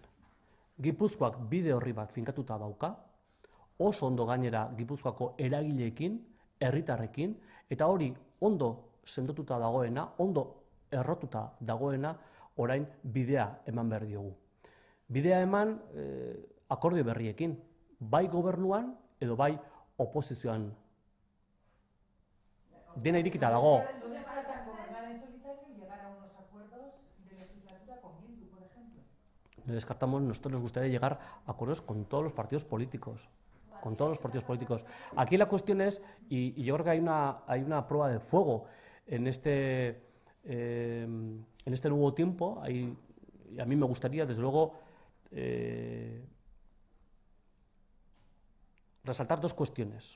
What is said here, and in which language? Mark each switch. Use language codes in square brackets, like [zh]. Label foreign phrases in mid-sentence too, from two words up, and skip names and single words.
[eu] Gipuzkoak bide horri bat finkatuta dauka, oso ondo gainera Gipuzkoako eragileekin, herritarrekin, eta hori ondo sendotuta dagoena, ondo errotuta dagoena, orain bidea eman behar diogu. Bidea eman akordio berriekin, bai gobernuan edo bai oposizioan. Dena irikita dago. [es] ¿No descartan gobernar en solitario y llegar a unos acuerdos de legislatura con Bildu, por ejemplo? Descartamos, nosotros nos gustaría llegar a acuerdos con todos los partidos políticos. Con todos los partidos políticos. Aquí la cuestión es, y yo creo que hay una prueba de fuego en este nuevo tiempo, y a mí me gustaría, desde luego, resaltar 2 cuestiones.